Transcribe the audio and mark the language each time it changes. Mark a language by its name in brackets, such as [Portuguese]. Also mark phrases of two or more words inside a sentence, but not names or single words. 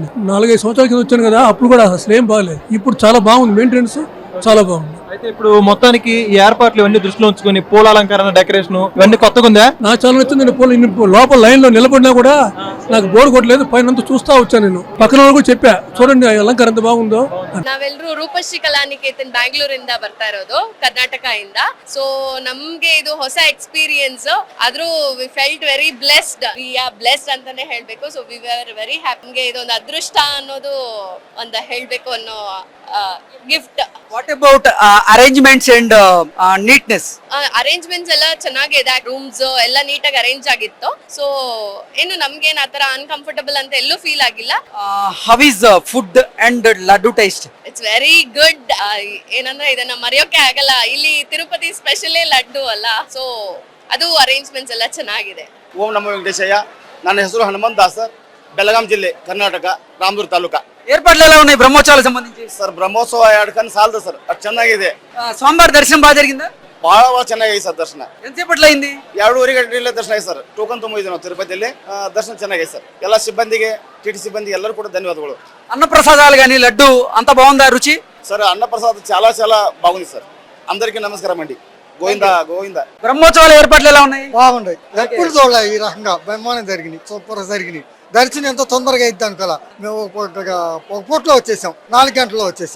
[Telugu] 4-5 సంవత్సరాల కింద వచ్చాను కదా, అప్పుడు కూడా అసలు ఏం బాగలేదు. ఇప్పుడు చాలా బాగుంది, మెయింటెనెన్స్ చాలా బాగుంది. అయితే ఇప్పుడు మొత్తానికి ఈ ఏర్పాట్లు ఇవన్నీ దృష్టిలో ఉంచుకొని పూల అలంకరణ, డెకరేషన్ ఇవన్నీ కొత్తగా ఉందా? నాకు చాలా నచ్చిందండి. లోపల లైన్ లో నిలబడినా కూడా నాకు బోర్డు కొట్టలేదు. పైన చూస్తా వచ్చాను నేను. ಪಕ್ಕನ కూడా చెప్పా, చూడండి ಅಲಂಕಾರ ఎంత ಬಾಗುಂದೋ. [Kannada] ನಾವೆಲ್ಲರೂ ರೂಪಶ್ರೀ ಕಲಾನಿಕೇತನ್ ಬ್ಯಾಂಗ್ಳೂರಿಂದ ಬರ್ತಾ ಇರೋದು, ಕರ್ನಾಟಕದಿಂದ. ಸೊ ನಮ್ಗೆ ಇದು ಹೊಸ ಎಕ್ಸ್ಪೀರಿಯನ್ಸ್, ಆದ್ರೂ [English] we felt very blessed. we are blessed [Kannada] ಅಂತಾನೆ ಹೇಳ್ಬೇಕು. [English] so we were very happy. [Kannada] ನಮ್ಗೆ ಇದೊಂದು ಅದೃಷ್ಟ ಅನ್ನೋದು ಒಂದು ಹೇಳ್ಬೇಕು ಅನ್ನೋ ಗಿಫ್ಟ್. [English] what about arrangements and neatness? [Kannada] ಅರೇಂಜ್ಮೆಂಟ್ಸ್ ಎಲ್ಲ ಚೆನ್ನಾಗಿದೆ, ರೂಮ್ಸ್ ಎಲ್ಲ ನೀಟಾಗಿ ಅರೇಂಜ್ ಆಗಿತ್ತು. ಸೊ ಏನು ನಮ್ಗೇನ್ ಆತರ ಅನ್ಕಂಫರ್ಟಬಲ್ ಅಂತ ಎಲ್ಲೂ ಫೀಲ್ ಆಗಿಲ್ಲ. [English] how is food and laddu taste? it's very good. [Kannada] ಏನಂದ್ರೆ ಇದನ್ನ ಮರೆಯೋಕೆ ಆಗಲ್ಲ. ಇಲ್ಲಿ ತಿರುಪತಿ ಸ್ಪೆಷಲೇ ಲಡ್ಡು ಅಲ್ಲ, ಸೊ ಅದು ಅರೇಂಜ್ಮೆಂಟ್ಸ್ ಎಲ್ಲ ಚೆನ್ನಾಗಿದೆ. ಓಂ ನಮೋ ವೆಂಕಟೇಶಯ್ಯ. ನನ್ನ ಹೆಸರು ಹನುಮಂತ್ ದಾಸ್, ಬೆಳಗಾಂ ಜಿಲ್ಲೆ, ಕರ್ನಾಟಕ, ರಾಮದುರ್ಗ ತಾಲೂಕಾ. [Telugu] ఏర్పాట్లు ఎలా ఉన్నాయి బ్రహ్మోత్సవాలకు సంబంధించి? [Kannada] ಸರ್ ಬ್ರಹ್ಮೋತ್ಸವ 2 ಕಣ್ ಸಾಲದು ಸರ್, ಅಷ್ಟು ಚೆನ್ನಾಗಿದೆ. [Telugu] స్వామివారి దర్శనం బాగా జరిగిందా? [Kannada] ಬಹಳ ಚೆನ್ನಾಗಿದೆ ಸರ್. ದರ್ಶನ [Telugu] ఎంతసేపట్లో అయింది? [Kannada] 2:30 ಗಂಟೆಯಲ್ಲೇ ದರ್ಶನ ಆಗಿದೆ ಸರ್. ಟೋಕನ್ ತುಂಬಿದ್ವಿ ನಾವು ತಿರುಪತಿಯಲ್ಲಿ. ದರ್ಶನ ಚೆನ್ನಾಗಿದೆ ಸರ್. ಎಲ್ಲ ಸಿಬ್ಬಂದಿಗೆ, ಟಿಟಿ ಸಿಬ್ಬಂದಿಗೆ ಎಲ್ಲರೂ ಕೂಡ ಧನ್ಯವಾದಗಳು. [Telugu] అన్నప్రసాదాలు కానీ లడ్డు అంత బాగుందా రుచి? సార్ అన్నప్రసాద్ చాలా చాలా బాగుంది సార్. అందరికీ నమస్కారం అండి. గోవిందా గోవిందా. బ్రహ్మోత్సవాల ఏర్పాట్లు ఎలా ఉన్నాయి? బాగుంటాయి. ఎప్పుడు చూడలే ఈ రకంగా బ్రహ్మాండం జరిగింది, సూపర్ జరిగింది. దర్శనం ఎంతో తొందరగా అయిద్ది అనుకోలే. మేము ఒక పూటలో వచ్చేసాం, 4 గంటల్లో వచ్చేసాం.